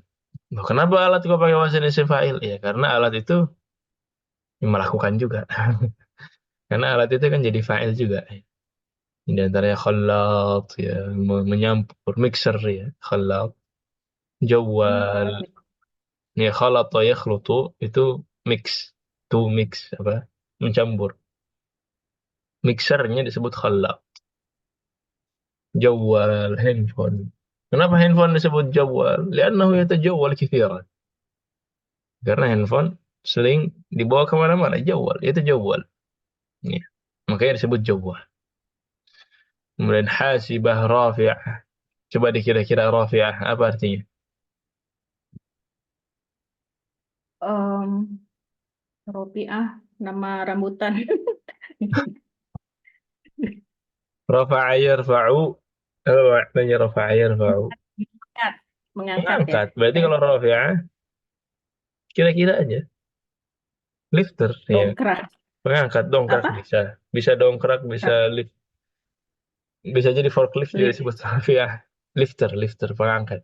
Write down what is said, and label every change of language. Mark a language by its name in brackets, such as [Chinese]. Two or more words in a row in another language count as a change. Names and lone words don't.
[Indonesian] Loh, kenapa alat kok pakai [Arabic] wazan isim fa'il? [Indonesian] Ya karena alat itu melakukan juga. Karena alat itu kan jadi fa'il juga. Di antaranya khallat, ya, menyampur, mixer ya, khallat, jawal, Alat ya [Arabic] khalata yakhlutu [Indonesian] itu mix, [English] to mix [Indonesian] apa? Mencampur. Mixernya disebut khallat. Jawal, handphone. Kenapa handphone disebut jawal? [Arabic] Liannahu yatajawwal katsiran. [Indonesian] Karena handphone sering dibawa kemana-mana, jawal, itu jawal. Ya. Makanya disebut jawal. [Arabic] Kemudian hasibah rafi'ah. [Indonesian] Coba dikira-kira rafi'ah, apa artinya? um, Ropiah, nama rambutan. [Arabic] Rafa'a yarfa'u. [Indonesian] Apa maknanya [Arabic] rafa'a yarfa'u? [Indonesian] Mengangkat, mengangkat ya. Mengangkat. Berarti Kayak kalau rafi'ah, kira-kira aja. Lifter, ya. dongkrak. Mengangkat, dongkrak Apa? bisa. Bisa dongkrak, bisa lift. Bisa jadi forklift juga Lift. disebut rafi'ah. Lifter, lifter, pengangkat.